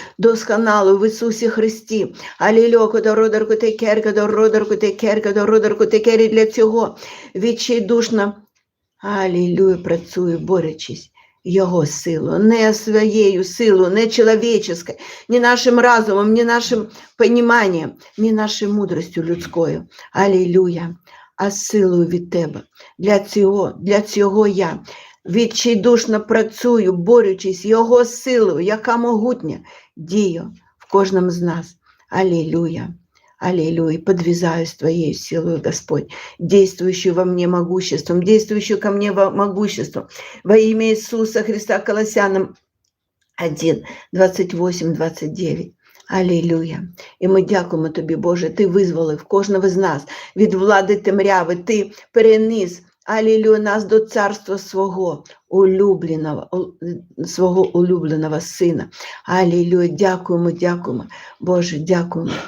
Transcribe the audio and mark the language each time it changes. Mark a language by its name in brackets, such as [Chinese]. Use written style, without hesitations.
[Ukrainian] Досконалою в Ісусі Христі. Алілюя, для цього відчайдушно, алілюя, працює, борючись Його силу, не своєю силою, не чоловіческою, не нашим разумом, не нашим поніманням, не нашою мудрістю людською. Алілюя. А силою від Тебе. Для цього я відчайдушно працюю, борючись Його силою, яка могутня діє в кожному з нас. [Russian] Аллилуйя. Аллилуйя. Подвязаюсь Твоей силой, Господь, действующую во мне могуществом, действующую ко мне могуществом. Во имя Иисуса Христа, Колоссянам 1, 28, 29. [Ukrainian] Алілюя. І ми дякуємо Тобі, Боже, Ти визволив кожного з нас від влади темряви, Ти переніс, алілюя, нас до царства свого улюбленого Сина. Алілюя, дякуємо, Боже, дякуємо.